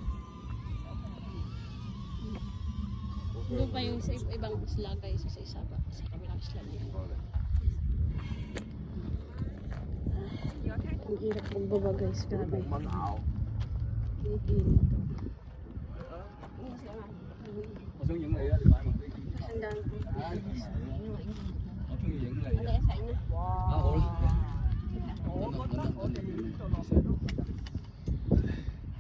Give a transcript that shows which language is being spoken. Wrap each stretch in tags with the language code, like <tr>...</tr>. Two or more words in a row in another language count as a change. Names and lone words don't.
<tl>Doon pa yung sa ibang isla guys. Sa isa pa. Sa kabilang isla na yan. Ang hirap magbaba guys. Grabe. Kinikilig ito.</tl> <yue>我想影你啊！你擺埋呢啲。</yue> <tl>Sandaan ko.</tl> <yue>我中意影你。</yue> <tl>Ano yung sign na?</tl> <yue>啊好啦。我覺得我哋呢度落水都。</yue>